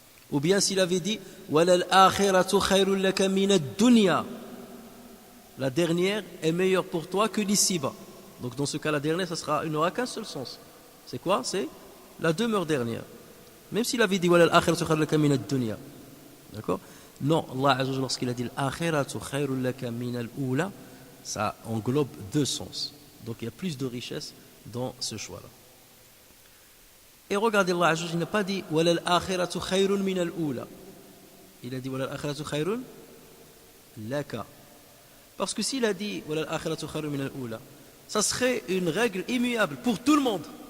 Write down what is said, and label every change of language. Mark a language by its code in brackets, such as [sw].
[fr] Ou bien s'il avait dit: [ar] وَلَلْآخِرَةُ خَيْرٌ لَكَ مِنَ الدُّنْيَا, [fr] la dernière est meilleure pour toi que l'ici-bas. Donc dans ce cas, la dernière, il n'aura qu'un seul sens. C'est quoi? C'est la demeure dernière. Même s'il avait dit: [ar] وَلَلْآخِرَةُ خَيْرٌ لَكَ مِنَ الدُّنْيا. [fr] D'accord? Non, Allah Azza wa Jalla, lorsqu'il a dit [ar] l'Akhiratu khayrun laka min al-ula, [fr] ça englobe deux sens. Donc il y a plus de richesse dans ce choix-là. Et regardez, Allah Azza wa Jalla, il n'a pas dit [ar] walal akhiratu khayrun min al-ula. [fr] Il a dit [ar] walal akhiratu khayrun laka. [fr] Parce que s'il a dit [ar] walal akhiratu khayrun min al-ula, [fr] ça serait une règle immuable pour tout le monde.